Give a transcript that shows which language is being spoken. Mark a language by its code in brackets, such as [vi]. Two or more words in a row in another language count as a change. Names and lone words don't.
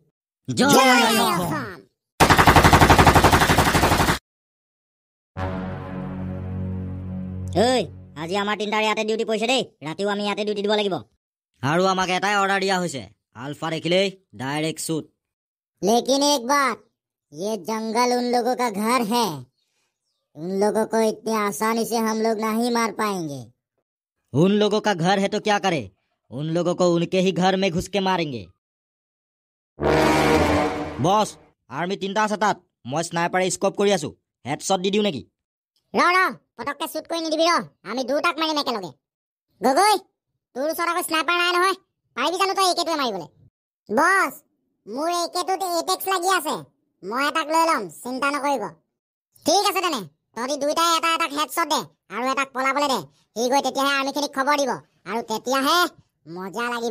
[as] আজি আমাৰ তিনিটাৰ ইয়াতে ডিউটি পৰিছে দেই ৰাতিও আমি ইয়াতে ডিউটি দিব লাগিব আৰু আমাক এটাই অৰ্ডাৰ দিয়া হৈছে আলফা দেখিলেই [en] direct shoot [hi] लेकिन एक बात ये जंगल उन लोगों का घर है उन लोगों को इतनी आसानी से हम लोग नहीं मार पाएंगे उन लोगों का घर है तो क्या करे उन लोगों को उनके ही घर में घुस के मारेंगे [en] boss army [as] তিনটা আছে তাত মই স্নাইপাৰে স্কোপ কৰি আছো হেডশ্বট দি দিও নেকি ৰ পটককে শ্বুট কৰি নিদিবি আমি দুটাক মাৰিম একেলগে গগৈ তোৰ ওচৰত আকৌ স্নাইপাৰ নাই নহয় পাৰিবি জানো তই একেটোৱে মাৰিবলৈ বছ মোৰ একেটোতে এটেক্স লাগি আছে মই এটাক লৈ ল'ম চিন্তা নকৰিব ঠিক আছে তেনে তহঁতি দুইটাই এটাক হেডশ্বট দে আৰু এটাক পলাবলৈ দে সি গৈ তেতিয়াহে আৰ্মীখিনিক খবৰ দিব আৰু তেতিয়াহে মজা লাগিব